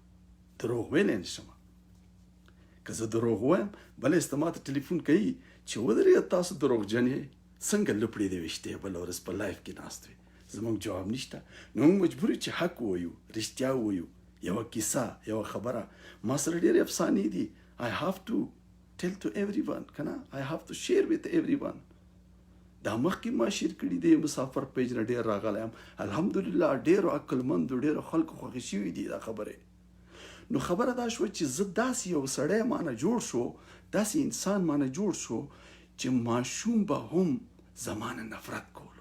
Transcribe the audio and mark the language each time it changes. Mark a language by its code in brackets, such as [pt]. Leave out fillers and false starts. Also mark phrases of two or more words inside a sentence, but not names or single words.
[ps] که زه دروغ وایم بله است ما ته ټلیفون کوي چې ودرېږه تاسو دروغجن یې، څنګه لپړې دې ویشتې بله ورځ په لایف کې ناست وي. زموږ جواب نشته. نو موږ مجبور یو چې حق ووایو، رښتیا ووایو. یوه کیسه، یوه خبره ما سره ډېرې افسانې دي. [en] I have to tell to everyone [ps] که نه، [en] I have to share with everyone. [ps] دا مخکې ما شیر کړي دی. مسافر پیج نه ډېر راغلی یم الحمدلله. ډېرو عقلمندو ډېرو خلکو خوښې شوي دي دا خبرې. نو خبره دا شوه چې زه داسې یو سړی مانه جوړ شو، داسې انسان مانه جوړ شو چې ماشوم به هم زمانه نفرت کولو.